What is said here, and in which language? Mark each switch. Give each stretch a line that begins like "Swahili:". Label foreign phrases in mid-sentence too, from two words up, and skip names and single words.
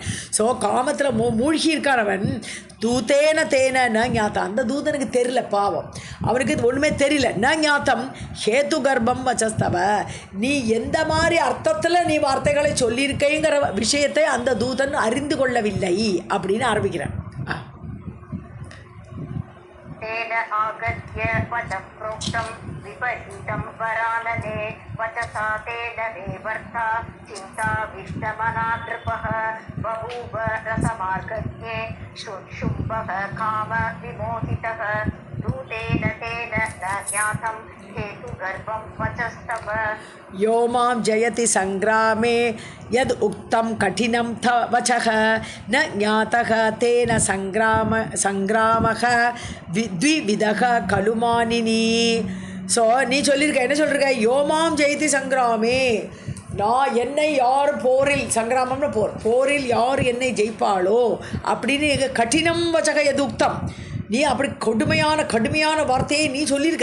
Tamil: ஸோ காமத்தில் மூழ்கி இருக்கான் அவன்.
Sanskrit: दूतेन तेन न ज्ञातम्.
Tamil: அந்த தூதனுக்கு தெரியல, பாவம், அவனுக்கு இது ஒன்றுமே தெரியல.
Sanskrit: न ज्ञातं हेतुगर्भं वचस्तव,
Tamil: நீ எந்த மாதிரி அர்த்தத்தில் நீ வார்த்தைகளை சொல்லியிருக்கேங்கிற விஷயத்தை அந்த தூதன் அறிந்து கொள்ளவில்லை அப்படின்னு ஆரம்பிக்கிறேன்.
Sanskrit: तेन आगत्य वचः प्रोक्तं विपरीतं वरानने वचसा तेन देवर्ता चिन्ताविष्टमना नृपः बभूव रसमार्गज्ञे शुम्भः काम विमोहितः दूतेन तेन न ज्ञातं हेतुगर्भं वचस्तव यो मां जयति संग्रामे यद् उक्तं कठिनं वचः न ज्ञातः तेन संग्रामः द्विविधः खलु मानिनी.
Tamil: ஸோ நீ சொல்லியிருக்க, என்ன சொல்லியிருக்க?
Sanskrit: यो मां जयति संग्रामे,
Tamil: நான் என்னை யார் போரில், சங்கிராமம்னு போரில் யார் என்னை ஜெயிப்பாளோ அப்படின்னு கடினம் வச்சக எது உக்தம், நீ அப்படி கடுமையான வார்த்தையை நீ சொல்லியிருக்க.